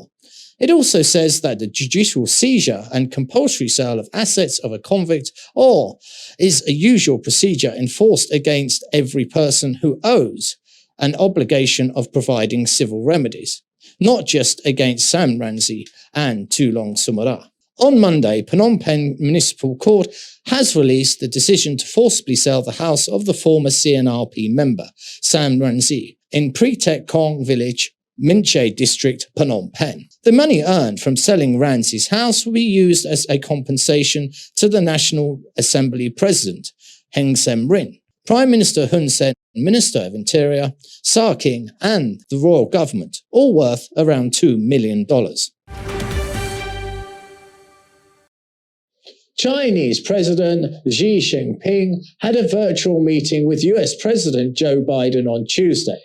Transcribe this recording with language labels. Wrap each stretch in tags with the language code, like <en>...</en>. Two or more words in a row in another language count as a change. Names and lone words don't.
<en>It also says that the judicial seizure and compulsory sale of assets of a convict is a usual procedure enforced against every person who owes an obligation of providing civil remedies, not just against Sam Rainsy and Tulong Sumara. On Monday, Phnom Penh Municipal Court has released the decision to forcibly sell the house of the former CNRP member, Sam Rainsy, in Pretek Kong Village, Minche District, Phnom Penh. The money earned from selling Rainsy's house will be used as a compensation to the National Assembly President, Heng Sem-rin, Prime Minister Hun Sen, Minister of Interior, Sa King, and the royal government, all worth around $2 million. Chinese President Xi Jinping had a virtual meeting with US President Joe Biden on Tuesday.</en>